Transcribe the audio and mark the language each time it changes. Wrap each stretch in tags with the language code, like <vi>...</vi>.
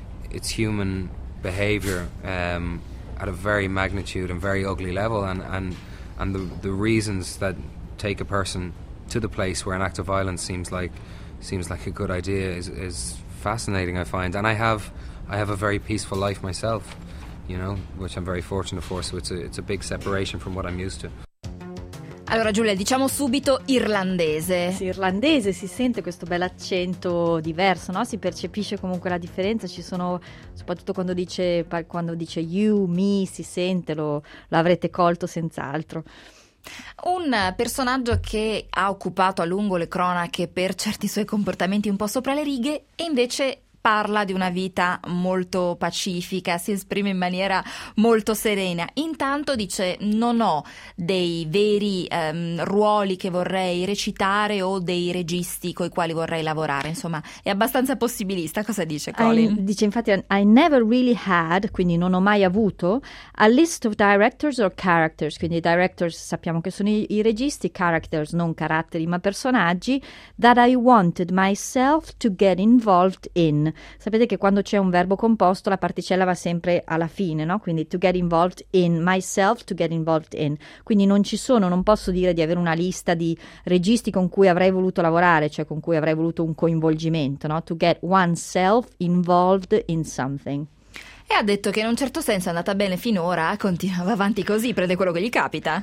<en>It's human behavior at a very magnitude and very ugly level, and the reasons that take a person to the place where an act of violence seems like a good idea is fascinating, I find. And I have a very peaceful life myself, you know, which I'm very fortunate for, so it's a big separation from what I'm used to.</en> <it>Allora Giulia, diciamo subito irlandese. Sì, irlandese, si sente questo bel accento diverso, no? Si percepisce comunque la differenza, ci sono, soprattutto quando dice you, me, si sente, lo avrete colto senz'altro. Un personaggio che ha occupato a lungo le cronache per certi suoi comportamenti un po' sopra le righe e invece parla di una vita molto pacifica, si esprime in maniera molto serena. Intanto dice: non ho dei veri ruoli che vorrei recitare o dei registi coi quali vorrei lavorare. Insomma, è abbastanza possibilista. Cosa dice Colin? Dice infatti:</it> <en>I never really had,</en> <it>quindi non ho mai avuto,</it> <en>a list of directors or characters.</en> <it>Quindi directors sappiamo che sono i registi, characters non caratteri ma personaggi,</it> <en>that I wanted myself to get involved in.</en> <it>Sapete che quando c'è un verbo composto la particella va sempre alla fine, no? Quindi</it> <en>to get involved in, myself to get involved in.</en> <it>Quindi non posso dire di avere una lista di registi con cui avrei voluto lavorare, cioè con cui avrei voluto un coinvolgimento, no?</it> <en>To get oneself involved in something.</en> <it>E ha detto che in un certo senso è andata bene finora, continua, va avanti così, prende quello che gli capita.</it>